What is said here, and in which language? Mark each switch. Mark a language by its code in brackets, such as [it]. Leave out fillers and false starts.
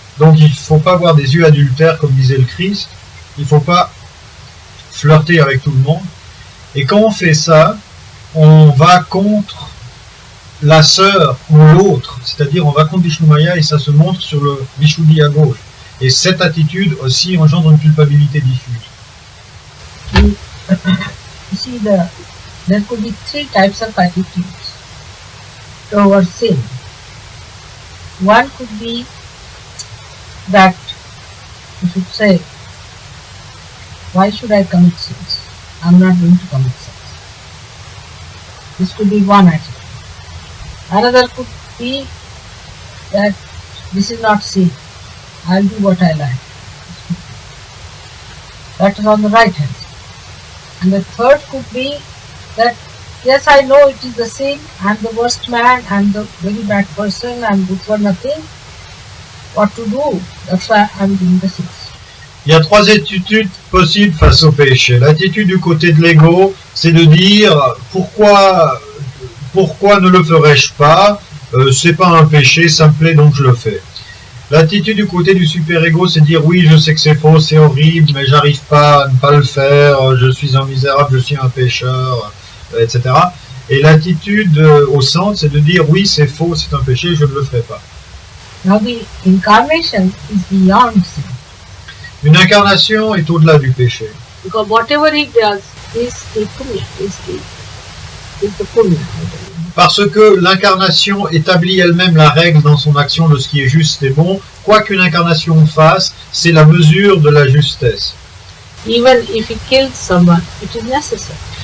[fr] Donc il ne faut pas avoir des yeux adultères, comme disait le Christ. Il ne faut pas flirter avec tout le monde. Et quand on fait ça, on va contre la sœur ou l'autre. C'est-à-dire on va contre Vishnu Maya et ça se montre sur le Vishuddhi à gauche. Et cette attitude aussi engendre une culpabilité diffuse. [en] You see, there could be three types of attitudes towards sin. One could be that you should say, why should I commit sins? I'm not going to commit sins. This could be one attitude. Another could be that this is not sin. I'll do what I like. That is on the right hand side. And the third could be that yes, I know it is the sin, I'm the worst man, I'm the very bad person, I'm good for nothing. What to do? That's why I'm doing the sins. [fr] Il y a trois attitudes possibles face au péché. L'attitude du côté de l'ego, c'est de dire pourquoi ne le ferais-je pas, c'est pas un péché, ça me plaît donc je le fais. L'attitude du côté du super-ego, c'est dire oui, je sais que c'est faux, c'est horrible, mais j'arrive pas à ne pas le faire, je suis un misérable, je suis un pécheur, etc. Et l'attitude au centre, c'est de dire oui, c'est faux, c'est un péché, je ne le ferai pas. [en] Now the incarnation is beyond sin. [fr] Une incarnation est au-delà du péché. [en] Because whatever he does is the punya, is the punya. [fr] Parce que l'incarnation établit elle-même la règle dans son action de ce qui est juste et bon. Quoi qu'une incarnation fasse, c'est la mesure de la justesse. [en] Even if he kills someone, it is necessary.